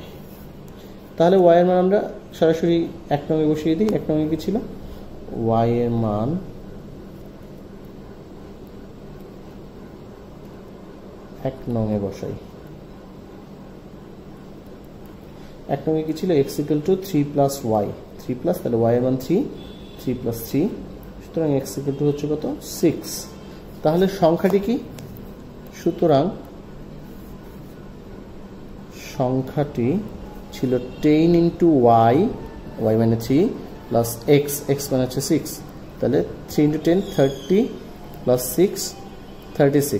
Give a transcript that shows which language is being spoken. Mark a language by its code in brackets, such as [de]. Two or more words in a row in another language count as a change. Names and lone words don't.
[bn] তাহলে y এর মান আমরা সরাসরি 1 নং এ বসিয়ে দিই। 1 নং এ কি ছিল? y এর মান 1 নং এ বসাই। 1 নং এ কি ছিল? [en] x equal to 3 plus y, 3 plus, [bn] তাহলে y এর মান 3, 3 plus 3, সুতরাং [en] x equal to [bn] হচ্ছে কত? 6। তাহলে সংখ্যাটি কি? সুতরাং সংখ্যাটি ছিল 10 into y, y মানে 3, প্লাস x, x মানে হচ্ছে 6, তাহলে 3 into 10 30 plus 6 36।